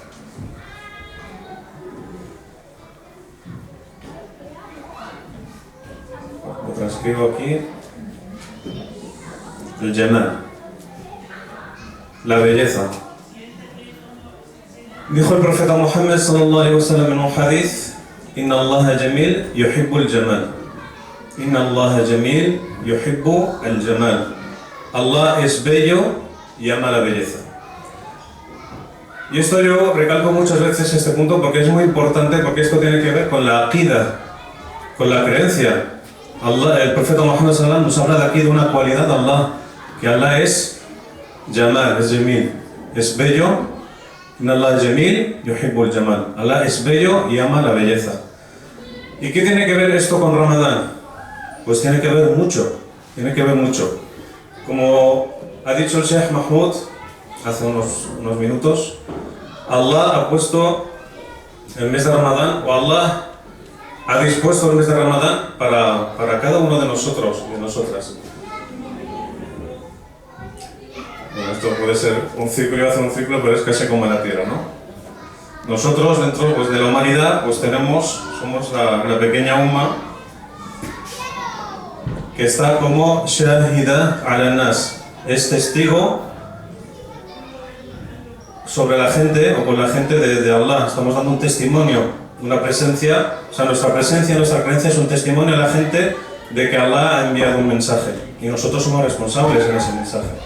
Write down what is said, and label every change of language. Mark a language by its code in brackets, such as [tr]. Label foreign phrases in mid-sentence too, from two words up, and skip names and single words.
[es] Lo transcribo aquí. El Jamal, la belleza. Dijo el profeta Muhammad [ar] صلى الله عليه وسلم [es] en un hadith: [ar] إن الله جميل يحب الجمال. إن الله جميل يحب الجمال. [es] Allah es bello y ama la belleza. Y esto yo recalco muchas veces este punto porque es muy importante, porque esto tiene que ver con la aqida, con la creencia. El profeta Muhammad [ar] صلى الله عليه وسلم [es] nos habla de aquí de una cualidad de Allah, que Allah es Jamal, es Jamil, es bello. [ar] إن الله جميل يحب الجمال. [es] Allah es bello y ama la belleza. ¿Y qué tiene que ver esto con Ramadán? Pues tiene que ver mucho. Como ha dicho el Sheikh Mahmoud hace unos minutos, Allah ha puesto el mes de Ramadán, o Allah ha dispuesto el mes de Ramadán para cada uno de nosotros y de nosotras. Bueno, esto puede ser un círculo, iba a hacer un círculo, pero es casi como en la Tierra, ¿no? Nosotros, dentro de la humanidad, pues somos la pequeña umma que está como [ar] شهيدة على الناس, [es] es testigo sobre la gente, o con la gente de Allah. Estamos dando un testimonio, una presencia, o sea, nuestra presencia, nuestra creencia es un testimonio a la gente de que Allah ha enviado un mensaje, y nosotros somos responsables en ese mensaje.